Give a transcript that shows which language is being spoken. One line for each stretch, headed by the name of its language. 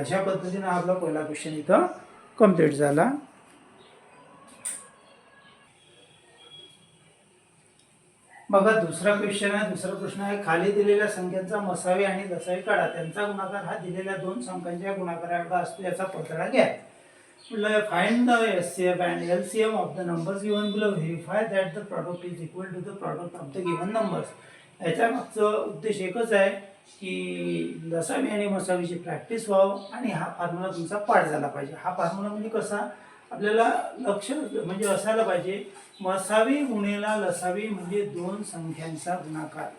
Marathi: अशा पद्धतीने आपला पहिला क्वेश्चन इथं कम्प्लीट झाला. बघा दुसरा क्वेश्चन आहे. दुसरा प्रश्न आहे खाली दिलेल्या संख्यांचा मसावी आणि लसावी काढा. त्यांचा गुणाकार हा दिलेल्या दोन संख्यांच्या गुणाकाराएवढा असतो याचा पडताळा घ्या.
English: Find the SCF and LCM of the numbers given below. Verify that the product is equal to the product of the given numbers.
Marathi: याच्या मागचा उद्देश एकच आहे की लसावी आणि मसावीची प्रॅक्टिस व्हावं आणि हा फॉर्म्युला तुमचा पाठ झाला पाहिजे. हा फॉर्म्युला म्हणजे कसा आपल्याला लक्ष म्हणजे असायला पाहिजे मसावी गुणेला लसावी म्हणजे दोन संख्यांचा गुणाकार.